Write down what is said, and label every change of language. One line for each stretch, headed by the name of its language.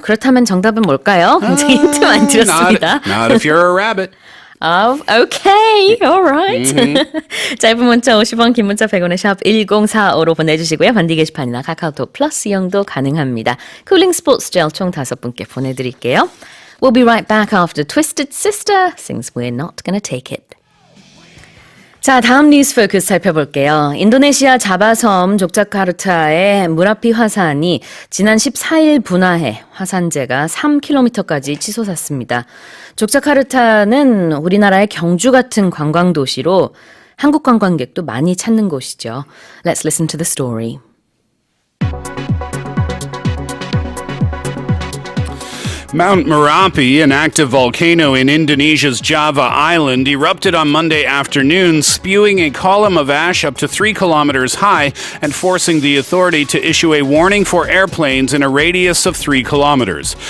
Korean: 그렇다면 정답은 뭘까요? 굉장히 힌트 많이 드렸습니다.
English: Not if you're a rabbit. Okay, alright.
Korean: 짧은 문자 50원, 긴 문자 100원의 샵 1045로 보내주시고요. 반디 게시판이나 카카오톡 플러스 이용도 가능합니다. 쿨링 스포츠 젤 총 5분께 보내드릴게요.
English: We'll be right back after Twisted Sister sings We're Not Gonna Take It.
Korean: 자, 다음 뉴스 포커스 살펴볼게요. 인도네시아 자바섬 족자카르타의 무라피 화산이 지난 14일 분화해 화산재가 3km까지 치솟았습니다. 족자카르타는 우리나라의 경주 같은 관광 도시로 한국 관광객도 많이 찾는 곳이죠.
English: Let's listen to the story. Mount Merapi, an active volcano in Indonesia's Java Island, erupted on Monday afternoon, spewing a column of ash up to 3 kilometers high and forcing the authority to issue a warning for airplanes in a radius of 3 kilometers.